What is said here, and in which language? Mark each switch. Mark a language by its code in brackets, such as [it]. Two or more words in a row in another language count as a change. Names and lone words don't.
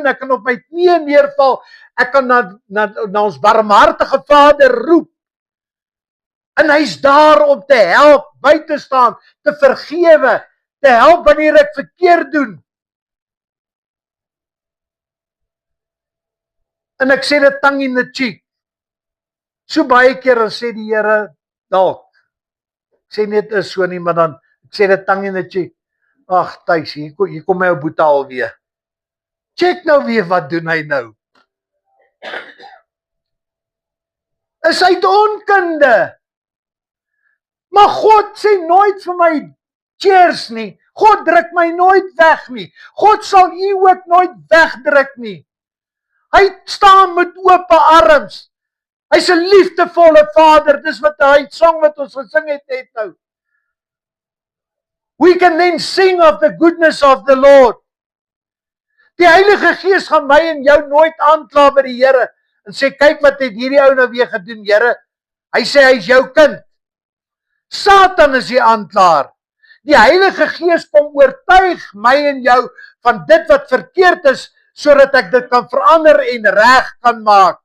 [af] Ek kan op my knieë neerval. Ek kan na ons barmhartige Vader roep. En hy's daar om te help, by te staan, te vergewe, te help wanneer ek verkeerd doen. En ek sê dit [en] tongue in the cheek. [af] So baie keer dan sê die Here dalk. Ek sê net is so nie, maar dan ek sê dit [en] tongue in the cheek. [af] Ag, Tuis, hier kom my ou boeta alweer. Check nou weer wat doen hy nou. Is uit onkunde. Maar God sê nooit vir my cheers nie. God druk my nooit weg nie. God sal u ook nooit wegdruk nie. Hy staan met oop arms. Hy's 'n liefdevolle Vader. Dis wat hy song wat ons gesing het net nou. [en] We can then sing of the goodness of the Lord. [af] Die Heilige Gees gaan my en jou nooit aankla by die Here en sê kyk wat het hierdie ou nou weer gedoen, Here. Hy sê hy's jou kind. Satan is die aanklaer. Die Heilige Gees kom oortuig my en jou van dit wat verkeerd is, sodat ek dit kan verander en reg kan maak.